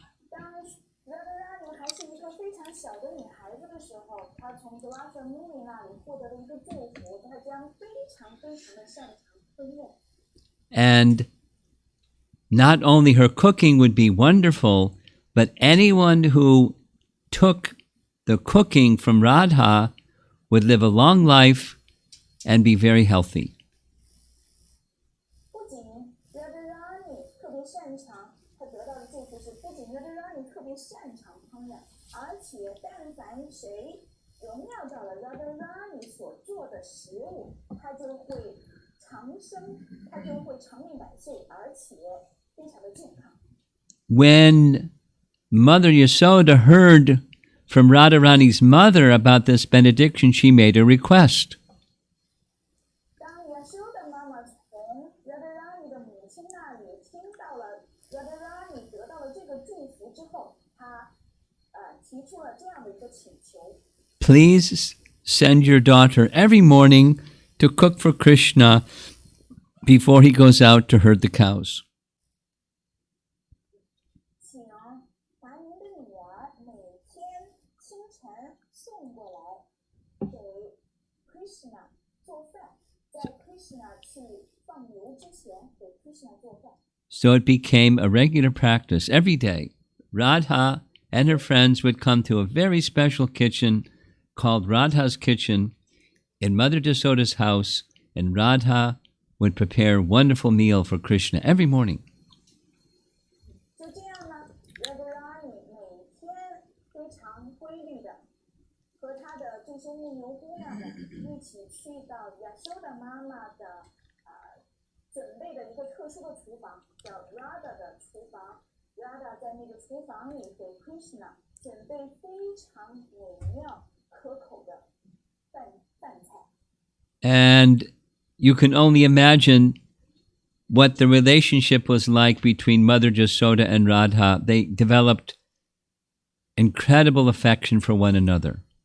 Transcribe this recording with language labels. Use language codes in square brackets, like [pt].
[zh] 当 Radharani 还是一个非常小的女孩子的时候，她从 Durvasa Muni 那里获得了一个祝福，她将非常的擅长烹饪。 [en] And not only her cooking would be wonderful, but anyone who took the cooking from Radha would live a long life and be very healthy. [zh] 不仅 Radharani 特别擅长，她得到的祝福是，不仅 Radharani 特别擅长烹饪，而且但凡谁荣耀到了 Radharani 所做的食物，他就会长生，他就会长命百岁，而且非常的健康。 [en] When Mother Yasoda heard from Radharani's mother about this benediction, she made a request. [zh] 当 Yasoda 妈妈从 Radharani 的母亲那里听到了 Radharani 得到了这个祝福之后，她提出了这样的一个请求。 [en] Please send your daughter every morning to cook for Krishna before he goes out to herd the cows. [zh] 请把您的女儿每天清晨送过来给 Krishna 做饭，在 Krishna 去放牛之前给 Krishna 做饭。 [en] So it became a regular practice. Every day, Radha and her friends would come to a very special kitchen called Radha's Kitchen in Mother Yasoda's house, and Radha would prepare a wonderful meal for Krishna every morning. [zh] 就这样呢 Radharani 每天非常规律的和她的这些牧牛姑娘们一起去到 Yasoda 妈妈的准备的一个特殊的厨房，叫 Radha 的厨房。 Radha 在那个厨房里给 Krishna 准备非常美妙可口的饭菜。 [en] And you can only imagine what the relationship was like between Mother Yasoda and Radha. They developed incredible affection for one another.